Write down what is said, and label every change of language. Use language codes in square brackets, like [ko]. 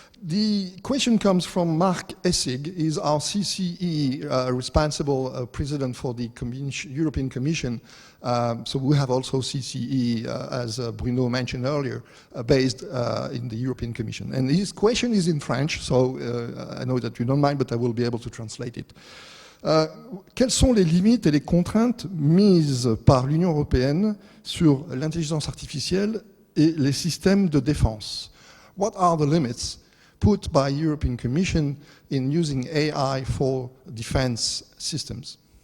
[en] The question comes from Mark Essig, is our CCE responsible president for the European Commission. So we have also CCE, as Bruno mentioned earlier, based in the European Commission. And his question is in French, so I know that you don't mind, but I will be able to translate it. [fr] Quelles sont les limites et les contraintes mises par l'Union européenne sur l'intelligence artificielle et les systèmes de défense? [en] What are the limits put by European Commission in using AI for defense systems?